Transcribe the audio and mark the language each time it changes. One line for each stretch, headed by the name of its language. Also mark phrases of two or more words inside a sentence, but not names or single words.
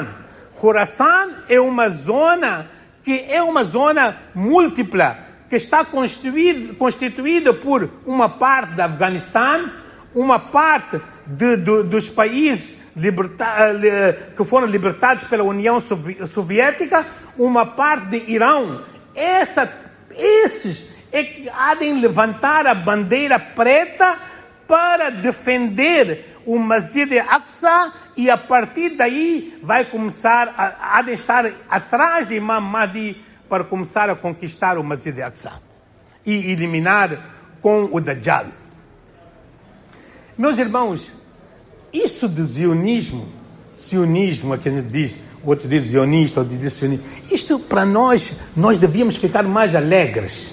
Portuguese: Khurasan é uma zona que é uma zona múltipla, que está constituída por uma parte do Afeganistão, uma parte dos países que foram libertados pela União Soviética, uma parte de Irão. Esses é que há de levantar a bandeira preta para defender o Masjid al-Aqsa, e a partir daí vai começar há de estar atrás de Imam Mahdi para começar a conquistar o Masjid al-Aqsa e eliminar com o Dajjal. Meus irmãos, isso de sionismo é que a gente diz, outros dizem zionista, outros dizem sionista. Isto para nós devíamos ficar mais alegres.